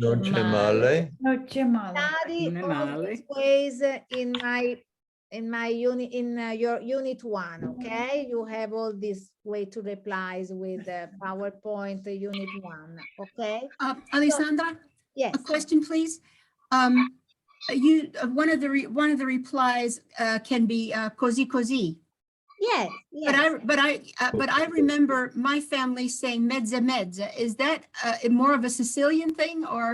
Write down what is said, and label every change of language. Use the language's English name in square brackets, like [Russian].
[Italian] Non c'è male. [English] Study [Italian] Non è [English] all [Italian] male. [English] these ways in my unit, in your unit 1, okay? You have all these way to replies with PowerPoint unit 1, okay? Alessandra, Yes. a question, please. One of the replies can be così così. Yes, yes. But I remember my family saying mezza mezza. Is that more of a Sicilian thing or?